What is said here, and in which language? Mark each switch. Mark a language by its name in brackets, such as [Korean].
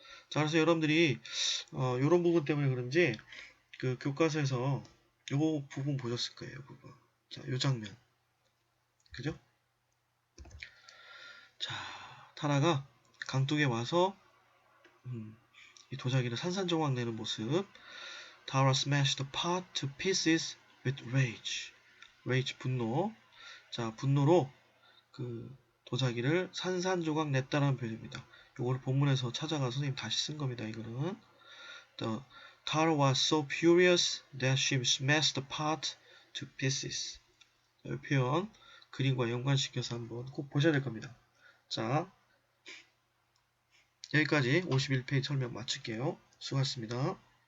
[Korean] 자, 그래서 여러분들이 이런 부분 때문에 그런지 그 교과서에서 요 부분 보셨을 거예요. 부분. 자, 요 장면. 그죠? 자, 타라가 강둑에 와서 이 도자기를 산산조각 내는 모습. [English] Tara smashed the pot to pieces with rage. [Korean] rage 분노. 자, 분노로 그 도자기를 산산조각 냈다라는 표현입니다. 이걸 본문에서 찾아가 선생님 다시 쓴 겁니다. 이거는 [English] The Tara was so furious that she smashed the pot to pieces. [Korean] 이 표현 그림과 연관시켜서 한번 꼭 보셔야 될 겁니다. 자, 여기까지 51페이지 설명 마칠게요. 수고하셨습니다.